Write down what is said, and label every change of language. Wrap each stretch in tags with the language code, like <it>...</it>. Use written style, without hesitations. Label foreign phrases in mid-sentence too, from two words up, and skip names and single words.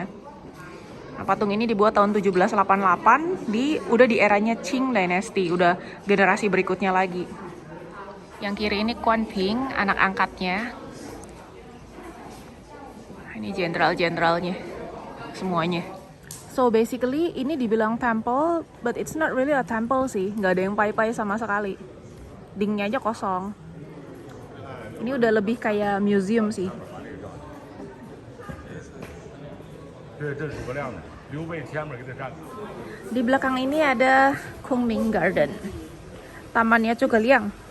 <id>Nah, patung ini dibuat tahun 1788, udah di eranya Qing Dynasty, udah generasi berikutnya lagi. Yang kiri ini Quan Ping, anak angkatnya. Ini jenderal-jenderalnya, semuanya.</id> <en>So basically</en> <id>ini dibilang</id> <en>temple, but it's not really a temple sih.</en> <id>Nggak ada yang pai-pai sama sekali. Dindingnya aja kosong. Ini udah lebih kayak museum sih.</id> <zh>这是诸葛亮的，刘备前面给他站。</zh> <id>Di belakang ini ada Kunming Garden, tamannya Zhuge Liang.</id>